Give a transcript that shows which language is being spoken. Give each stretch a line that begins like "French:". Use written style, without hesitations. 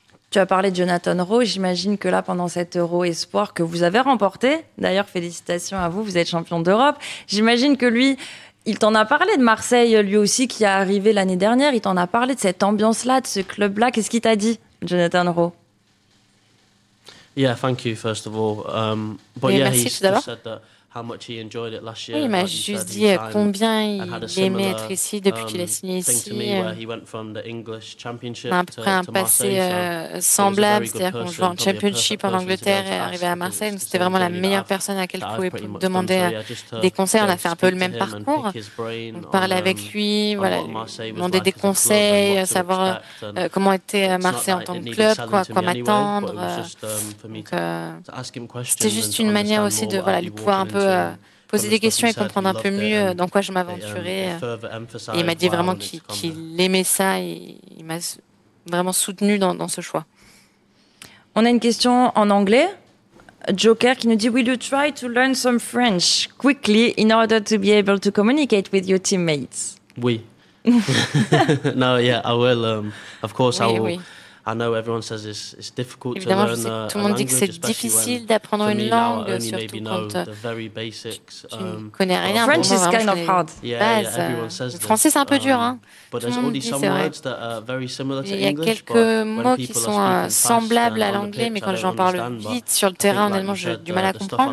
French: Tu as parlé de Jonathan Rowe, j'imagine que là, pendant cet Euro Espoir que vous avez remporté, d'ailleurs, félicitations à vous, vous êtes champion d'Europe, j'imagine que lui, il t'en a parlé de Marseille, lui aussi, qui est arrivé l'année dernière, il t'en a parlé de cette ambiance-là, de ce club-là. Qu'est-ce qu'il t'a dit, Jonathan Rowe?
English: Yeah, thank you, first of all. But yeah, he said that
French: Oui, il m'a juste dit combien il aimait être ici depuis qu'il a signé ici. On a à peu près un passé semblable, c'est-à-dire qu'on jouait en Championship en Angleterre et arrivé à Marseille. C'était vraiment la meilleure personne à laquelle je pouvais demander des conseils. On a fait un peu le même parcours. On parlait avec lui, voilà, demander des conseils, savoir comment était Marseille en tant que club, quoi m'attendre. C'était juste une manière aussi de lui pouvoir un peu poser des questions et comprendre un peu mieux dans quoi je m'aventurais. Et il m'a dit vraiment qu'il aimait ça et il m'a vraiment soutenu dans ce choix. On a une question en anglais.
English: Joker
French: qui nous dit
English: Will you try to learn some French quickly in order to be able to communicate with your teammates?
French: Oui.
English: No, yeah, I will. Of course, I will.
French: Oui.
English: I know everyone says it's difficult
French: Évidemment,
English: to learn
French: je sais que tout le monde dit que c'est difficile d'apprendre une langue, surtout quand tu ne connais rien.
English: French is kind of hard.
French: Le français, c'est un peu dur. Hein. Tout le monde dit, c'est vrai. Il y a quelques mots qui sont semblables à l'anglais, mais quand j'en parle vite sur le terrain, honnêtement, j'ai du mal à comprendre.